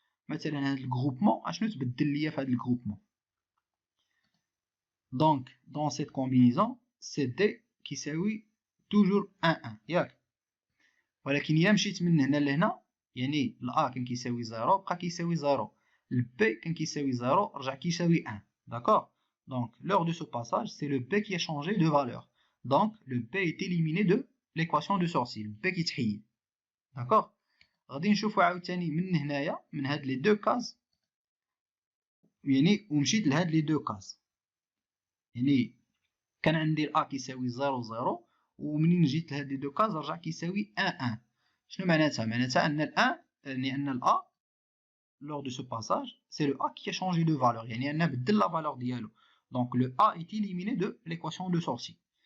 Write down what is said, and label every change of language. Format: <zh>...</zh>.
<ar>مثلا هاد الجروبمون اشنو تبدل ليا في هاد الجروبمون؟ دونك دون سيت كومبينيزون سي دي كيساوي توجور 1 ياك. ولكن الا مشيت من هنا لهنا يعني الأ كان كيساوي 0 بقى كيساوي 0، البي كان كيساوي 0 رجع كيساوي 1. داكوغ.</ar> <fr>Donc lors de ce passage c'est le b qui a changé de valeur. Donc le b est éliminé de l'équation de sortie.</fr> <ar>le b كيتحيد. داكوغ. غادي نشوفو عاوتاني من هنايا من هاد لي دو كاز يعني ومشيت لهاد لي دو كاز يعني كان عندي الأ كيساوي 0 0 ومنين جيت لهاد لي دو كاز رجع كيساوي 1 1. شنو معناتها؟ معناتها ان الأ لأن الأ</ar> <fr>lors de ce passage c'est le A qui a changé de valeur</fr> <ar>يعني أنه بدل لا فالور ديالو.</ar> <fr>donc le A est éliminé de l'équation de sortie.</fr>